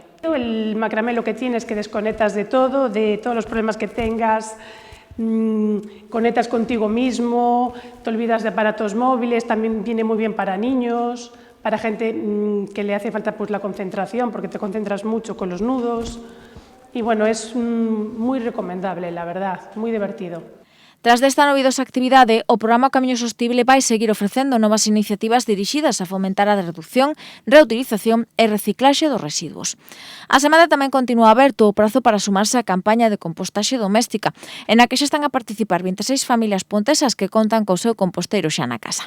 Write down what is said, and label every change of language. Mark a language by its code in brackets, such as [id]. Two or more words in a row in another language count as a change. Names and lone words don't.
[es] El macramé lo que tiene es que desconectas de todo, de todos los problemas que tengas, conectas contigo mismo, te olvidas de aparatos móviles, también viene muy bien para niños, para gente que le hace falta pues la concentración, porque te concentras mucho con los nudos. y bueno, es muy recomendable, la verdad, muy divertido. [gl] Tras desta novidosa actividade, o programa Camiño Sostible vai seguir ofrecendo novas iniciativas dirixidas a fomentar a reducción, reutilización e reciclaxe dos residuos. A semana tamén continúa aberto o prazo para sumarse á campaña de compostaxe doméstica, en a que xa están a participar 26 familias pontesas que contan co seu composteiro xa na casa.